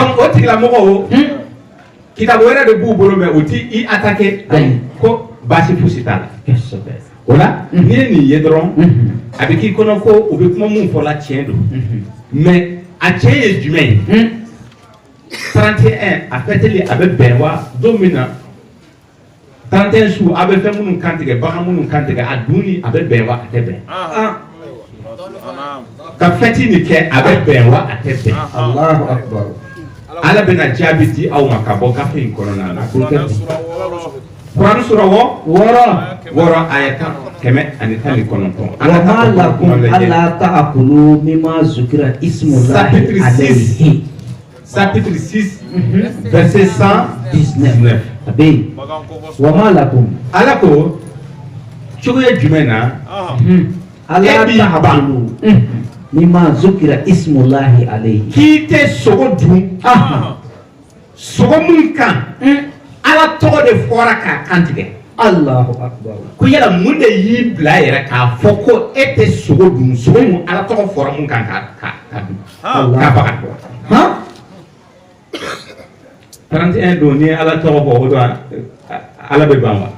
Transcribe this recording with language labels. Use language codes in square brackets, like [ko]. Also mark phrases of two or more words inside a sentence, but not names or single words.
[bm] donc o tigilamɔgɔw kitabu wɛrɛ de b'u bolo mɛ o ti i attaquer ko baasi fosi t'a la o la n'i ye nin ye dɔrɔn a bɛ k'i kɔnɔ ko u bɛ kuma mun fɔ la tiɲɛ don mais a tiɲɛ ye jumɛn ye 31 a fêteli a bɛ bɛn wa don min na 31 su a bɛ fɛn minnu kantigɛ bagan minnu kantigɛ a dunni a bɛ bɛn wa a tɛ bɛn ka fêti nin kɛ a bɛ bɛn wa a tɛ bɛn [ar] الله أكبر [bm] ala bɛna jaabi di aw ma ka bɔ gafe in kɔnɔna na Quran sura wɔɔrɔ aya 119 [ar] وما لكم ألا تأكلوا مما ذكر اسم الله عليه [fr] chapitre 6 verset 119 [bm] a bɛ yen [ar] وما لكم [bm] ala ko cogoya jumɛn na [ar] ألا تأكلوا مما ذكر اسم الله عليه [bm] k'i tɛ sogo dun sogo mun kan ala tɔgɔ de fɔra k'a kantigɛ [ar] الله أكبر [bm] ko yala mun de y'i bila yɛrɛ k'a fɔ ko e tɛ sogo dun sogo mun ala tɔgɔ fɔra mun kan ka dun k'a baga dɔn 31 don ni ala tɔgɔ fɔ o don ala bɛ ban wa